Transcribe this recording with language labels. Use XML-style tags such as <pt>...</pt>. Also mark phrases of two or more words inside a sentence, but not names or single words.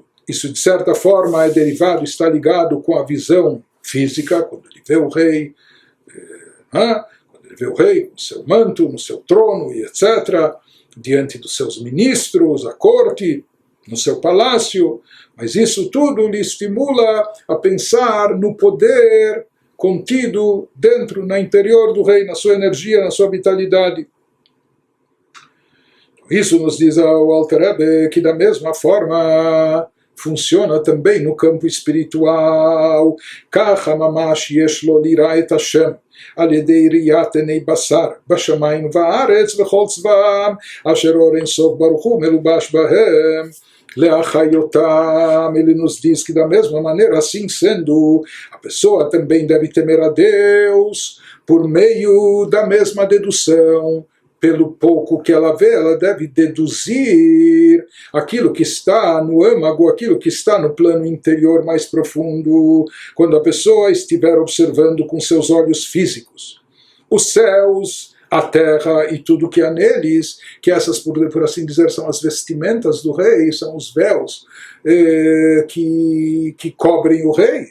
<pt>Isso, de certa forma, é derivado, está ligado com a visão física, quando ele vê o rei, quando ele vê o rei com seu manto, no seu trono, e etc., diante dos seus ministros, a corte, no seu palácio, mas isso tudo lhe estimula a pensar no poder contido dentro, no interior do rei, na sua energia, na sua vitalidade. Isso nos diz o Alter Rebbe que da mesma forma funciona também no campo espiritual.</pt> <he>כך ממש יש לו לירא את השם על ידי ראיית עיני בשר בשמיים וארץ וכל צבאם אשר אור אין סוף ברוך הוא מלובש בהם להחיותם.</he> <pt>Ele nos diz que da mesma maneira, assim sendo, a pessoa também deve temer a Deus por meio da mesma dedução. Pelo pouco que ela vê, ela deve deduzir aquilo que está no âmago, aquilo que está no plano interior mais profundo, quando a pessoa estiver observando com seus olhos físicos os céus, a terra e tudo que há neles, que essas, por assim dizer, são as vestimentas do rei, são os véus que cobrem o rei.</pt>